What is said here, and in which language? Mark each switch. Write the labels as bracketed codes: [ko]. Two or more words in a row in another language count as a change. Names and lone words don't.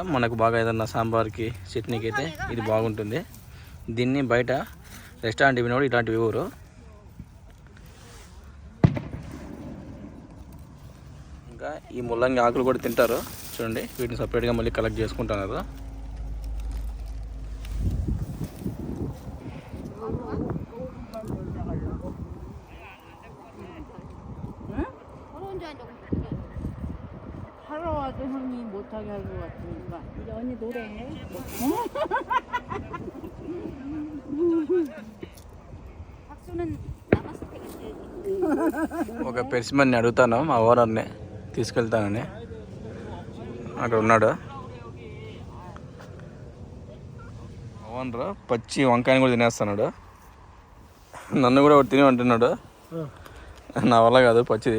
[te] మనకు బాగా ఏదన్నా సాంబార్కి, చట్నీకి అయితే ఇది బాగుంటుంది. దీన్ని బయట రెస్టారెంట్ ఇవ్వడం ఇలాంటివి ఇవ్వరు. ఇంకా ఈ ముల్లంగి ఆకులు కూడా తింటారు. చూడండి, వీటిని సపరేట్గా మళ్ళీ కలెక్ట్ చేసుకుంటున్నారు. [ko] 하러 와도 형이 못하게 할 것 같으니까 이제 언니 노래해. 박수는 남았을 때 같아야지. [te] ఒక పెర్సిమన్ని అడుగుతాను మా ఓనర్ని, తీసుకెళ్తానని. అక్కడ ఉన్నాడు ఓనర్. పచ్చి వంకాయని కూడా తినేస్తున్నాడు. నన్ను కూడా ఒకటి తిని అంటున్నాడు, నా వల్ల కాదు పచ్చిది.